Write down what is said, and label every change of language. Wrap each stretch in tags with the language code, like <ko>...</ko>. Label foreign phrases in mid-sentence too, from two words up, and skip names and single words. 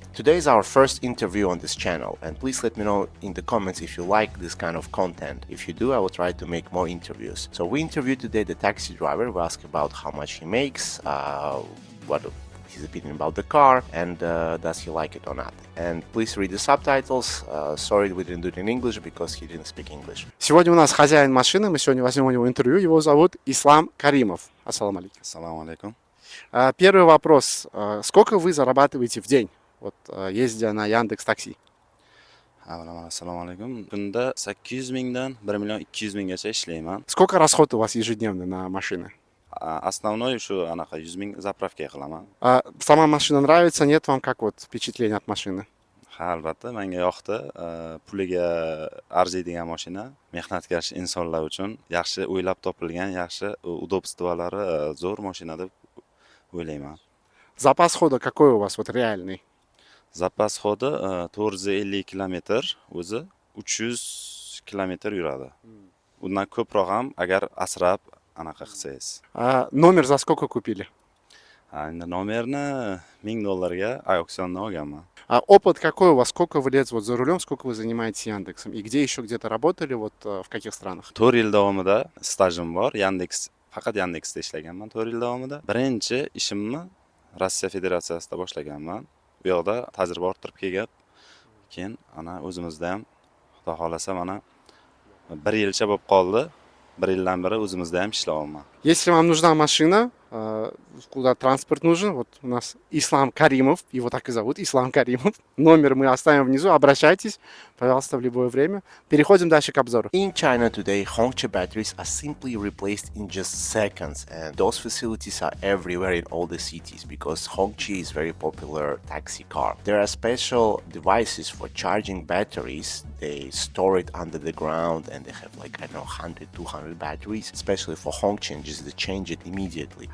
<en>Today is our first interview on this channel, and please let me know in the comments if you like this kind of content. If you do, I will try to make more interviews. So we interviewed today the taxi driver. We asked about how much he makes, what his opinion about the car and does he like it or not. And please read the subtitles. Sorry we didn't do it in English because he didn't speak English.</en> <ru>Сегодня у нас хозяин машины, мы сегодня возьмем у него интервью, его зовут Ислам Каримов.</ru> <ar>السلام عليكم. السلام عليكم.</ar> <ru>Первый вопрос. Сколько вы зарабатываете в день, вот, ездя на Яндекс Такси?</ru> <uz>Assalomu alaykum. Kunda 800 mingdan 1 million 200 minggacha ishlayman.</uz> <ru>Сколько расход у вас ежедневно на машины?</ru> <uz>Основной shu anaqa 100 ming zapravkaga qilaman.</uz> <ru>Сама машина нравится, нет вам как вот впечатление от машины?</ru> <uz>Ha, albatta, menga yoqdi. Puliga arziydigan mashina, mehnatkash insonlar uchun yaxshi o'ylab topilgan, yaxshi udobstvolari zo'r mashina deb o'ylayman.</uz> <ru>Запас хода какой у вас вот реальный? Запас хода</ru> <uz>450 kilometr, o'zi 300 kilometr yuradi. Undan ko'proq ham agar asrab anaqa qilsangiz.</uz> <ru>Номер за сколько купили?</ru> <uz>Endi nomerni $1000 auksiondan olganman.</uz> <ru>Опыт какой у вас? Сколько вы лет вот за рулем, сколько вы занимаетесь Яндексом? И где еще где-то работали, вот в каких странах?</ru> <uz>4 yil davomida stajim bor. Faqat Yandexda ishlaganman 4 yil davomida. Birinchi ishimni Rossiya Federatsiyasida boshlaganman. Bu yoqda tajriba orttirib kelib, keyin ana o'zimizda ham Xudo xolasa mana 1 yilcha bo'lib qoldi. 1 yildan beri o'zimizda ham ishlayapman.</uz> <ru>Если вам нужна машина, куда транспорт нужен, вот у нас Ислам Каримов, его так и зовут, Ислам Каримов. Номер мы оставим внизу, обращайтесь, пожалуйста, в любое время. Переходим дальше к обзору.</ru> <en>In China today, Hongqi batteries are simply replaced in just seconds, and those facilities are everywhere in all the cities because Hongqi is very popular taxi car. There are special devices for charging batteries. They store it under the ground and they have like, I don't know, 100, 200 batteries, especially for Hongqi, and just to change it immediately.</en>